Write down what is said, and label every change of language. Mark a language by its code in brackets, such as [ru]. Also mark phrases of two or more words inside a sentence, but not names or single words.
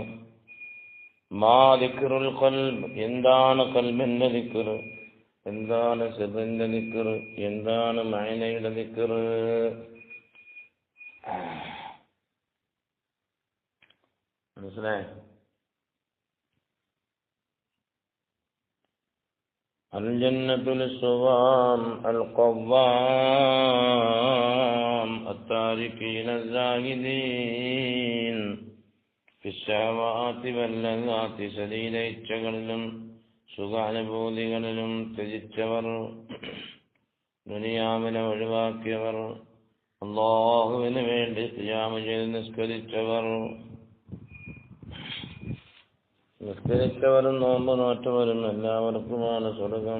[ar] ما ذكر القلب, [ml] എന്താണ് ഖൽബിന്റെ ദിക്ർ, എന്താണ് സിറിന്റെ ദിക്ർ, എന്താണ് മഅനയുടെ ദിക്ർ. മനസ്സിലായോ? [ar] الجنة للصوام القوام التاركين الزاهدين في الشهوات واللذات, [ml] ശരീര ഇച്ഛകളിലും സുഖാനുഭൂതികളിലും ത്യജിച്ചവർ, ദുനിയാവിനെ ഒഴിവാക്കിയവർ, അല്ലാഹുവിന് വേണ്ടി ഖിയാമ ചെയ്ത് നിസ്കരിച്ചവരും നോമ്പ് നോറ്റവരും എല്ലാവർക്കുമാണ് സ്വർഗം.